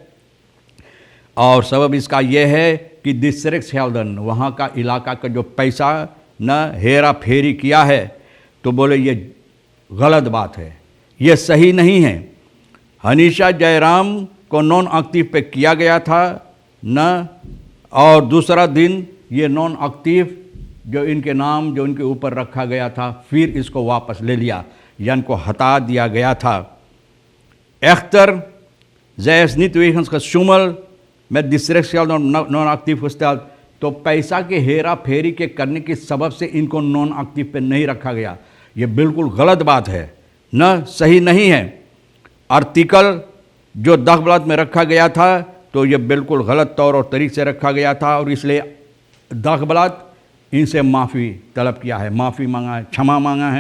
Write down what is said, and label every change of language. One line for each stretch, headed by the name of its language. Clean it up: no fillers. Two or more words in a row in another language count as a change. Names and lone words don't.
Caribbean Hindustani: और सबब इसका यह है कि डिस्ट्रिक्ट हेल्दन वहाँ का इलाका का जो पैसा न हेरा फेरी किया है, तो बोले ये गलत बात है, ये सही नहीं है। हनीशा जयराम को
Dutch: non actief
Caribbean Hindustani: पे किया गया था न, और दूसरा दिन ये
Dutch: non actief
Caribbean Hindustani: जो इनके नाम जो इनके ऊपर रखा गया था, फिर इसको वापस ले लिया या इनको हटा दिया गया था।
Dutch: Echter, zij is niet wegens gesjoemel met districtsgeld non actief gesteld।
Caribbean Hindustani: तो पैसा के हेरा फेरी के करने के सबब से इनको
Dutch: non actief
Caribbean Hindustani: पे नहीं रखा गया, ये बिल्कुल गलत बात है, न सही नहीं है। आर्टिकल जो दाखबलात में रखा गया था तो ये बिल्कुल गलत तौर और तरीक़े से रखा गया था, और इसलिए दाखबलात इनसे माफ़ी तलब किया है, माफ़ी मांगा है, क्षमा मांगा है।